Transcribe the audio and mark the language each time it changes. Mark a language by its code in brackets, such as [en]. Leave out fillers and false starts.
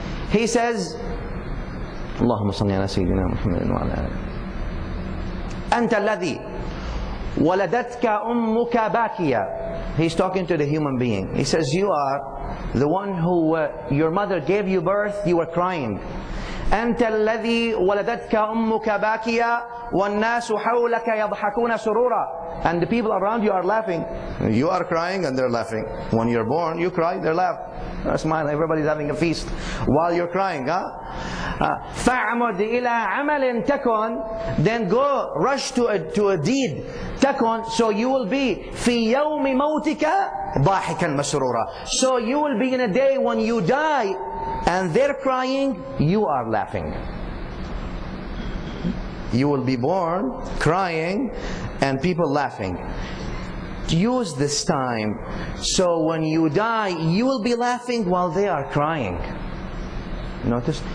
[en] He says, [ar] اللهم صل على سيدنا محمد وعلى آله. أنت الذي ولدتك أمك باكيا. [en] He's talking to the human being. He says, you are the one who your mother gave you birth, you were crying. [ar] أنت الذي ولدتك أمك باكيا والناس حولك يضحكون سرورا. [en] And the people around you are laughing. You are crying and they're laughing. When you're born, you cry, they laugh. Smile, everybody's having a feast while you're crying. [ar] فَعْمُدْ إِلَىٰ عَمَلٍ تَكُنْ. [en] Then go, rush to a deed. [ar] تَكُنْ. [en] So you will be [ar] فِي يَوْمِ مَوْتِكَ ضَاحِكًا مَسْرُورًا. [en] So you will be in a day when you die and they're crying, you are laughing. You will be born crying and people laughing. Use this time so when you die you will be laughing while they are crying. Notice?